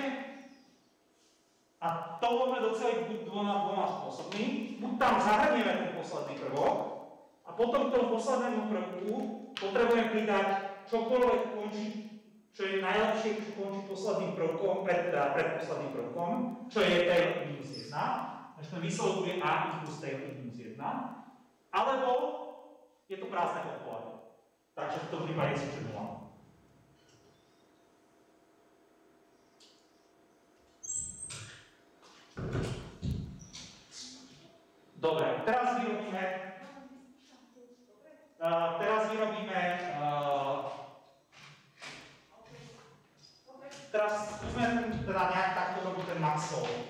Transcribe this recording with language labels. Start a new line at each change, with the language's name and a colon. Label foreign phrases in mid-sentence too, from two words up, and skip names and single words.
Slovak: A to môžeme doceliť buď dvoma spôsobmi. Buď tam zahrnieme ten posledný prvok a potom k tomu poslednému prvku potrebujeme pridať čokoľvek končí, čo je najlepšie, čo končí posledným prvkom, pred posledným prvkom, čo je tail I minus 1. Takže ten výsledok bude A plus tail I minus 1. Alebo je to prázdne podpole. Takže v tom prípade je súčet 0. Dobre, teraz skúsme teda nejak takto robiť ten maxov.